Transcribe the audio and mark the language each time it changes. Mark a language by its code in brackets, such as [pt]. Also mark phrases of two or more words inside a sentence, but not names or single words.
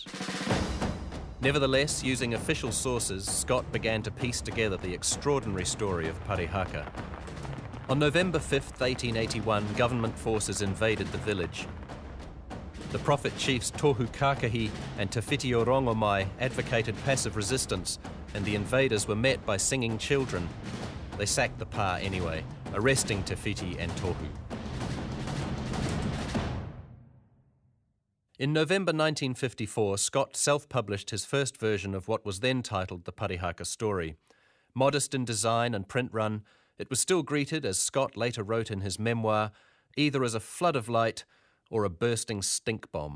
[en] Nevertheless, using official sources, Scott began to piece together the extraordinary story of Parihaka. On November 5th, 1881, government forces invaded the village. The prophet chiefs Tohu Kākahi and Te Whiti o Rongomai advocated passive resistance, and the invaders were met by singing children. They sacked the pā anyway, arresting Te Whiti and Tohu. In November 1954, Scott self-published his first version of what was then titled The Parihaka Story. Modest in design and print run, it was still greeted, as Scott later wrote in his memoir, either as a flood of light or a bursting stink bomb.